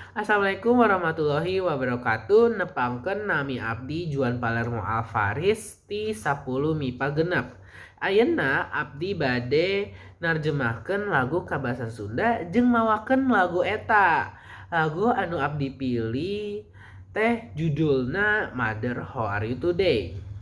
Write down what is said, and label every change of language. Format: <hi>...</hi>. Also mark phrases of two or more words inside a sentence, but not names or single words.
<ar>السلام عليكم ورحمة الله وبركاته.</ar> <su>Nepangkeun nami abdi Juan Palermo Alvaris ti 10 MIPA genep. Ayeuna abdi bade narjemahkeun lagu ka basa Sunda jeung mawakeun lagu eta. Lagu anu abdi pilih teh judulna Mother How Are You Today.</su>